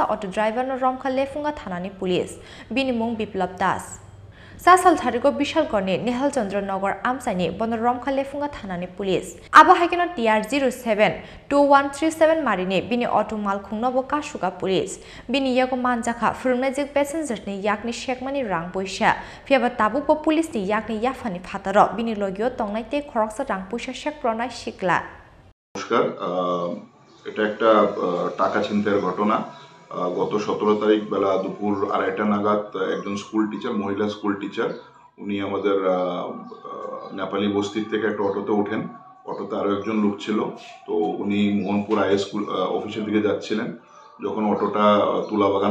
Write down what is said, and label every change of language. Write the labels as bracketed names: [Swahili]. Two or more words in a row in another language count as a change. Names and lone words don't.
[English] auto driver [Kok Borok] no Romjakha lefunga thanani police bini mung Biplab das Sasal Tharigo Bishalgorni Nihal Chandra Nagar Amsaini Bono Romjakha lefunga thanani police abo haikeno TR072137 marini bini auto malkhungno bo kasuga police bini yago Mungwi phurungnai juk passengers ni yakni shekmani Rangpuisa phiaba tabu po police ni yakni yafani phataro bini logio tongnai te Khoroksa Rangpuisa shek pronai shikla [Bangla] নমস্কার এটা একটা টাকা ছিনতাইয়ের ঘটনা গত 17 তারিখ বেলা দুপুর 2:30টা নাগাদ একজন [English] school teacher [Bangla] মহিলা [English] school teacher [Bangla] উনি আমাদের নেপালি বস্তি থেকে একটা অটোতে ওঠেন অটোতে আরো একজন লোক ছিল তো উনি মোহনপুর [English] I school office [Bangla] দিকে যাচ্ছিলেন যখন অটোটা তুলাবাগান